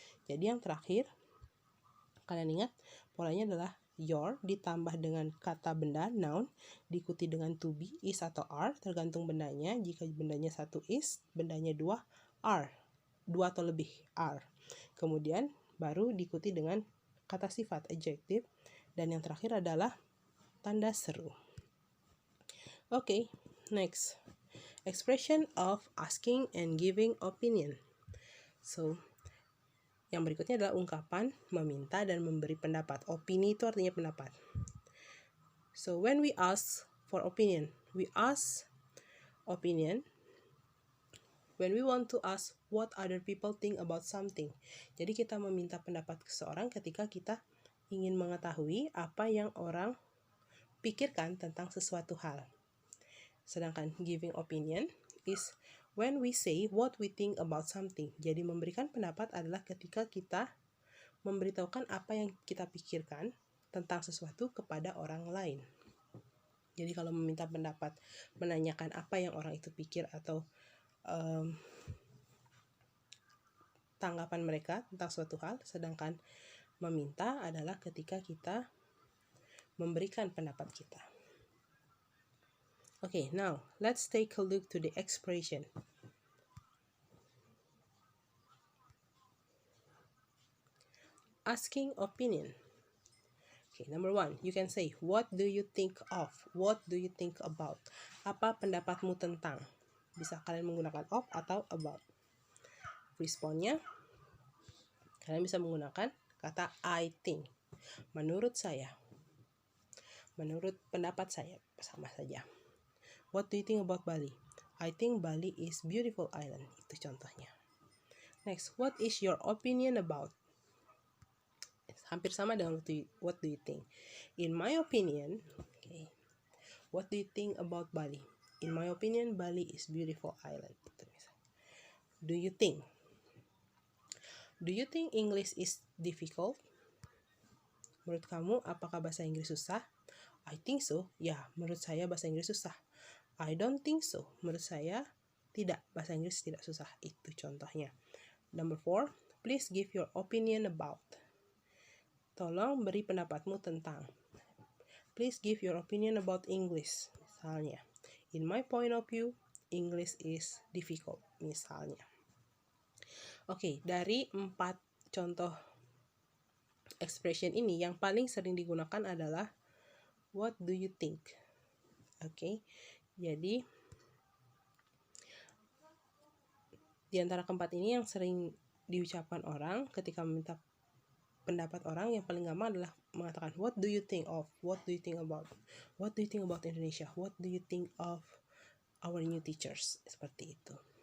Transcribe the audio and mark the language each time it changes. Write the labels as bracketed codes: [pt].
[id] Jadi yang terakhir, kalian ingat polanya adalah your ditambah dengan kata benda noun, diikuti dengan to be, is atau are tergantung bendanya. Jika bendanya satu is, bendanya dua are, dua atau lebih are. Kemudian baru diikuti dengan kata sifat adjective, dan yang terakhir adalah tanda seru. Oke, next. [en] Expression of asking and giving opinion. [id] So, yang berikutnya adalah ungkapan meminta dan memberi pendapat. Opini itu artinya pendapat. [en] So, when we ask for opinion, we ask opinion when we want to ask what other people think about something. [id] Jadi kita meminta pendapat seseorang ketika kita ingin mengetahui apa yang orang pikirkan tentang sesuatu hal. [en] Sedangkan giving opinion is when we say what we think about something. [id] Jadi memberikan pendapat adalah ketika kita memberitahukan apa yang kita pikirkan tentang sesuatu kepada orang lain. Jadi kalau meminta pendapat, menanyakan apa yang orang itu pikir atau tanggapan mereka tentang suatu hal. Sedangkan meminta adalah ketika kita memberikan pendapat kita. [en] Okay, now let's take a look to the expression. Asking opinion. Okay, number one, you can say, what do you think of? What do you think about? [id] Apa pendapatmu tentang? Bisa kalian menggunakan of atau about. Responnya, kalian bisa menggunakan kata I think. Menurut saya. Menurut pendapat saya, sama saja. [en] What do you think about Bali? I think Bali is beautiful island. [id] Itu contohnya. [en] Next, what is your opinion about? [id] Hampir sama dengan [en] what do you think. In my opinion, okay, what do you think about Bali? In my opinion, Bali is beautiful island. Do you think? Do you think English is difficult? [id] Menurut kamu, apakah bahasa Inggris susah? [en] I think so. [id] Ya, menurut saya bahasa Inggris susah. [en] I don't think so. [id] Menurut saya, tidak. Bahasa Inggris tidak susah. Itu contohnya. [en] Number 4, please give your opinion about. [id] Tolong beri pendapatmu tentang. [en] Please give your opinion about English. Misalnya, in my point of view, English is difficult. [id] Misalnya. Oke, dari 4 contoh expression ini, yang paling sering digunakan adalah [en] what do you think? [id] Oke, Jadi di antara keempat ini yang sering diucapkan orang ketika meminta pendapat orang, yang paling gampang adalah mengatakan [en] what do you think of, what do you think about, what do you think about Indonesia, what do you think of our new teachers, [id] seperti itu.